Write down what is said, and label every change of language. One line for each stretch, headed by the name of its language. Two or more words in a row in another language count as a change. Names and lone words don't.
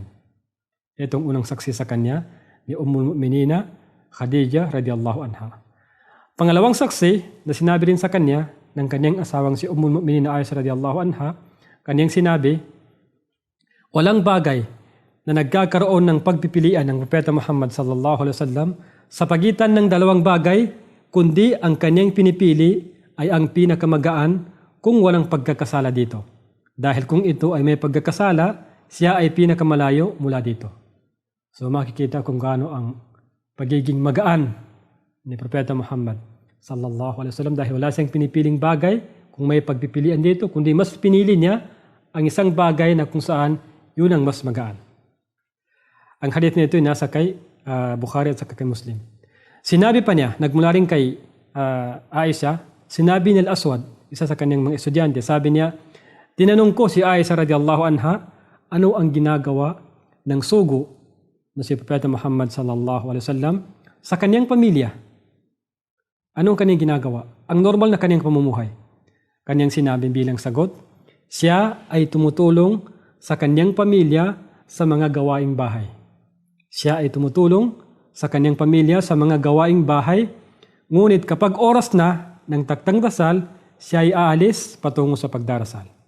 Filipino: Itong unang saksi sa kanya ni Ummul Mu'minina Khadija
Arabic: رضي الله عنها.
Filipino: Pangalawang saksi na sinabi rin sa kanya ng kanyang asawang si Ummul Mu'minina Aisha
Arabic: رضي الله عنها,
Filipino: kanyang sinabi, walang bagay na nagkakaroon ng pagpipilian ng Propeta Muhammad
Arabic: صلى الله عليه وسلم
Filipino: sa pagitan ng dalawang bagay, kundi ang kanyang pinipili ay ang pinakamagaan kung walang pagkakasala dito. Dahil kung ito ay may pagkakasala, siya ay pinakamalayo mula dito. So makikita kung gaano ang pagiging magaan ni Propeta Muhammad
Arabic: صلى الله عليه وسلم
Filipino: dahil wala siyang pinipiling bagay kung may pagpipilian dito, kundi mas pinili niya ang isang bagay na kung saan yun ang mas magaan. Ang hadith nito ay nasa kay Bukhari at kay Muslim. Sinabi pa niya, nagmula rin kay Aisha, sinabi ni Al-Aswad, isa sa kanyang mga estudyante, sabi niya, tinanong ko si Aisha
Arabic: رضي الله عنها,
Filipino: ano ang ginagawa ng sugo na si Propeta Muhammad
Arabic: صلى الله عليه وسلم
Filipino: sa kanyang pamilya? Anong kanyang ginagawa? Ang normal na kanyang pamumuhay. Kanyang sinabi bilang sagot, siya ay tumutulong sa kanyang pamilya sa mga gawaing bahay. Siya ay tumutulong sa kanyang pamilya sa mga gawaing bahay, ngunit kapag oras na ng taktang dasal, siya ay aalis patungo sa pagdarasal.